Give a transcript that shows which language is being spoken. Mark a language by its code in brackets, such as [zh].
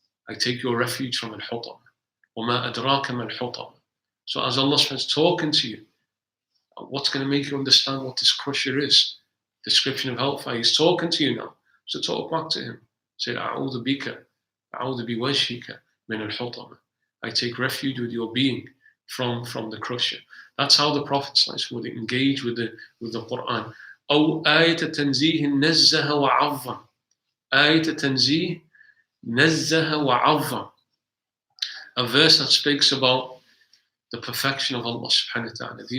[en] I take your refuge from al-Hutama. [ar] وَمَا أَدْرَاكَ مَا الْحُطَمَةِ. [en] So as Allah is talking to you, what's going to make you understand what this crusher is? Description of hellfire. He's talking to you now. So talk back to him. Say, [ar] أعوذ بوجهك من الحطمة. [en] I take refuge with your being from the crusher. That's how the Prophet would engage with the Quran. [ar] أو آية تنزيه نزه وعظم. آية تنزيه نزه وعظم. [en] A verse that speaks about the perfection of Allah subhanahu wa ta'ala.